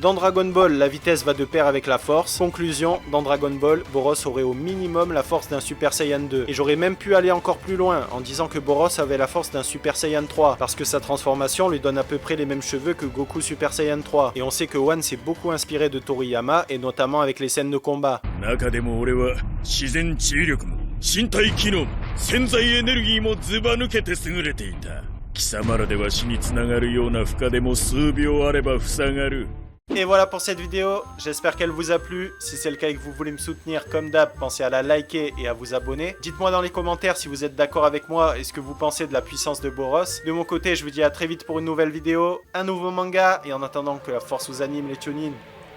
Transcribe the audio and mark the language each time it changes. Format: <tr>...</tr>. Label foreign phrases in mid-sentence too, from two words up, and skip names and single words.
<fr>Dans Dragon Ball, la vitesse va de pair avec la force. Conclusion, dans Dragon Ball, Boros aurait au minimum la force d'un Super Saiyan 2. Et j'aurais même pu aller encore plus loin en disant que Boros avait la force d'un Super Saiyan 3 parce que sa transformation lui donne à peu près les mêmes cheveux que Goku Super Saiyan 3. Et on sait que One s'est beaucoup inspiré de Toriyama et notamment avec les scènes de combat.</fr> <ja>中でも俺は自然治癒力も身体機能も潜在エネルギーもずば抜けて優れていた。貴様らでは死につながるような負荷でも数秒あれば塞がる。</ja> <fr>Et voilà pour cette vidéo, j'espère qu'elle vous a plu. Si c'est le cas et que vous voulez me soutenir comme d'hab, pensez à la liker et à vous abonner. Dites-moi dans les commentaires si vous êtes d'accord avec moi et ce que vous pensez de la puissance de Boros. De mon côté, je vous dis à très vite pour une nouvelle vidéo, un nouveau manga, et en attendant que la force vous anime les tunines.</fr>